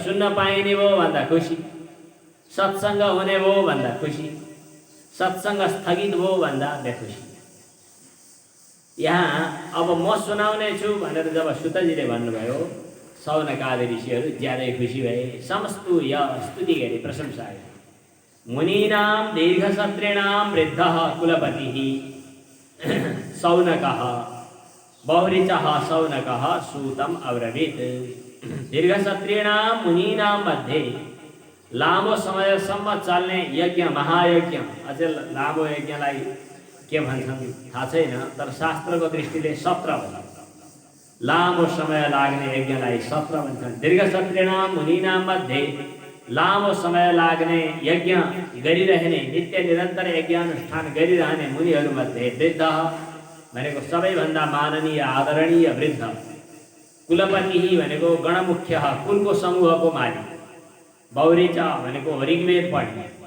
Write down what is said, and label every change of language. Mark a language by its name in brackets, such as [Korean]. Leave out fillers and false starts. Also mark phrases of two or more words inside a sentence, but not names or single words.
[Nepali] सुन्न पाइने भयो भन्दा खुसी, सत्सङ्ग हुने भयो भन्दा खुसी, सत्सङ्ग स्थगित भयो भन्दा बेखुसी। यहाँ अब म सुनाउने छु भनेर जब सुतजीले भन्नुभयो, सौनकादि ऋषिहरू ज्यादै खुसी भए। समस्तुय स्तुति गरे, प्रशंसा गरे। [Sanskrit] मुनीनां दीर्घसत्रेणां वृद्धः कुलपतिः सौनकः बहुऋचः सौनकः सूतम् अब्रवीत्। दीर्घसत्रेणां मुनीनां [Nepali] मध्ये लामो समयसम्म चल्ने यज्ञ, महायज्ञ, अझै लामो यज्ञलाई के भन्छन् थाहा छैन, तर शास्त्रको दृष्टिले सत्र भन्छ। लामो समय लाग्ने यज्ञलाई सत्र भन्छन्। [Sanskrit] दीर्घसत्रेणां मुनीनां [Nepali] मध्ये लामो समय लाग्ने यज्ञ गरिरहने, नित्य निरन्तर यज्ञानुष्ठान गरिरहने मुनिहरूमध्ये वृद्ध भनेको सबैभन्दा माननीय आदरणीय वृद्ध, कुलपति भनेको गणमुख्य, कुलको समूहको मालिक, बहुऋच भनेको ऋग्वेद पढ्ने।